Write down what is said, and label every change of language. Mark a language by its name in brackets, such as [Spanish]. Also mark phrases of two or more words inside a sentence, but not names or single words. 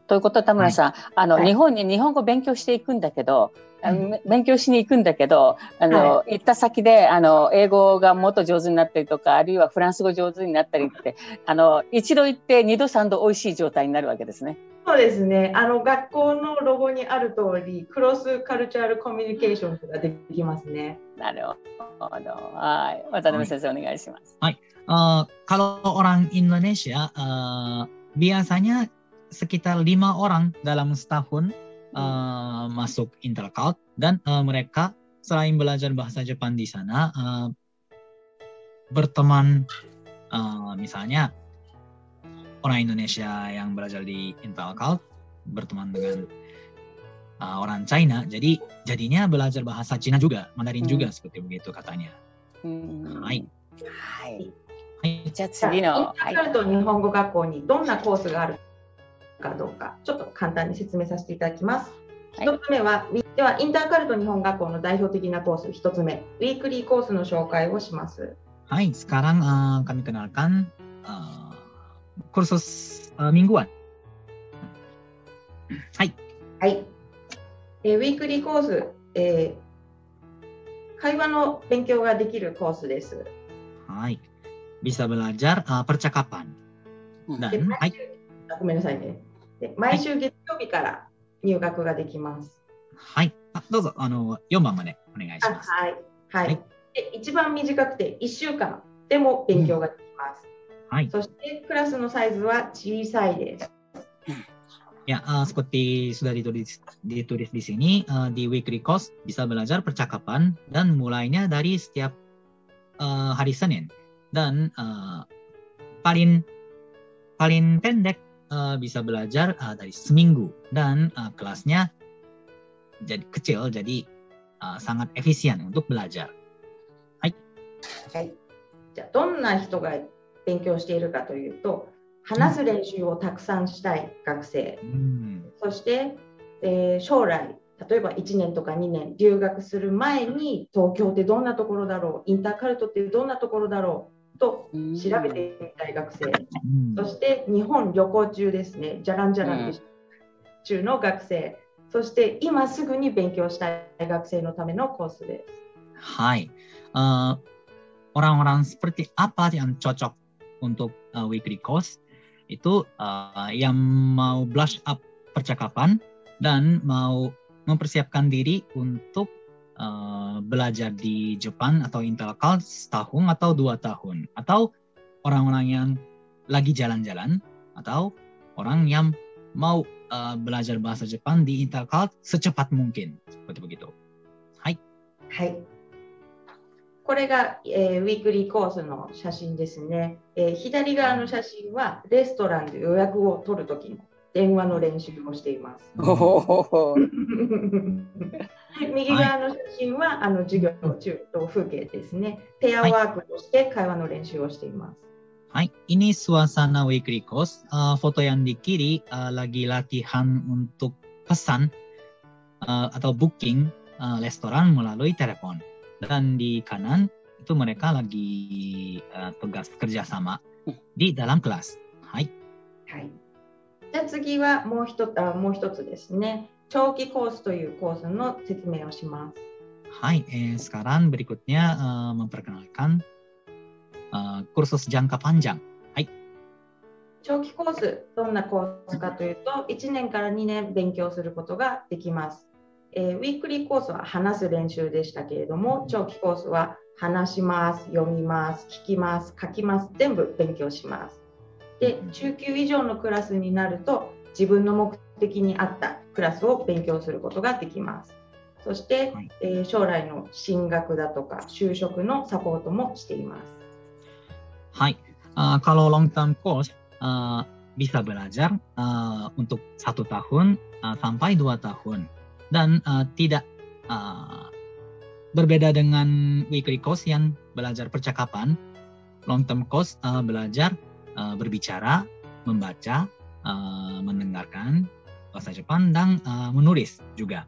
[Japanese] ということは田村さん、日本に日本語を勉強していくんだけど、勉強しに行くんだけど、行った先で英語がもっと上手になったりとか、あるいはフランス語上手になったりって、一度行って二度三度おいしい状態になるわけですね。そうですね。学校のロゴにある通り、クロスカルチャールコミュニケーションができますね。なるほど。はい。渡辺先生、お願いします。 [Indonesian] はい。Kalau orang Indonesia biasanya sekitar 5 orang dalam setahun masuk Intercult dan mereka selain belajar bahasa Jepang di sana berteman misalnya orang Indonesia yang belajar di Intercult berteman dengan orang China, jadinya belajar bahasa Cina juga, Mandarin juga seperti begitu katanya. [Japanese] はい。はい。じゃあ次の。インターカルト日本語学校にどんなコースがあるかどうか、ちょっと簡単に説明させていただきます。1つ目は、ではインターカルト日本学校の代表的なコース1つ目、ウィークリーコースの紹介をします。 [Indonesian] はい、sekarang kami kenalkan kursus mingguan。 [Japanese] はい。はい。ウィークリーコース、会話の勉強ができるコースです。 [Indonesian] はい。bisa belajar percakapan。 [Japanese] はい。ごめんなさいね。毎週月曜日から入学ができます。はい。どうぞ4番までお願いします。はい。はい。で一番短くて1週間でも勉強ができます。はい。そしてクラスのサイズは小さいです。 [Indonesian] Ya, seperti sudah ditulis di sini, di [English] weekly course [Indonesian] bisa belajar percakapan dan mulainya dari setiap hari Senin dan paling pendek bisa belajar dari seminggu dan kelasnya jadi kecil, jadi sangat efisien untuk belajar. [Japanese] はい。はい。じゃあどんな人が勉強しているかというと。話す練習をたくさんしたい学生、そして、将来例えば1年とか2年留学する前に東京ってどんなところだろう、インターカルトってどんなところだろうと調べてみたい学生、そして日本旅行中ですね、じゃらんじゃらん中の学生、そして今すぐに勉強したい学生のためのコースです。 [Indonesian] はい。Orang-orang seperti apa yang cocok untuk [English] weekly course? [Indonesian] Itu yang mau [English] brush up [Indonesian] percakapan dan mau mempersiapkan diri untuk belajar di Jepang atau Intercult setahun atau 2 tahun, atau orang-orang yang lagi jalan-jalan, atau orang yang mau belajar bahasa Jepang di Intercult secepat mungkin, seperti begitu. [Japanese] Hai. Hai. これが、ウィークリーコースの写真ですね。左側の写真はレストランで予約を取るときの電話の練習をしています。右側の写真は授業中の風景ですね。ペアワークとして会話の練習をしています。 [Indonesian] Hai, ini suasana [English] weekly course. [Indonesian] Foto yang di kiri lagi latihan untuk pesan atau booking restoran melalui telepon. Dan di kanan itu mereka lagi tugas kerjasama di dalam kelas. [Japanese] Hai. はい。じゃあ次はもう一つですね。長期コースというコースの説明をします。 [Indonesian] Hai, sekarang berikutnya memperkenalkan kursus jangka panjang. [Japanese] はい。長期コース、どんなコースかというと、1年から2年勉強することができます。ウィークリーコースは話す練習でしたけれども、長期コースは話します、読みます、聞きます、書きます、全部勉強します。で、中級以上のクラスになると、自分の目的に合ったクラスを勉強することができます。そして、将来の進学だとか就職のサポートもしています。 [Indonesian] Hai, kalau [English] long term course [Indonesian] bisa belajar untuk 1 tahun sampai 2 tahun dan tidak berbeda dengan [English] weekly course [Indonesian] yang belajar percakapan. [English] Long term course [Indonesian] belajar berbicara, membaca, mendengarkan bahasa Jepang dan menulis juga.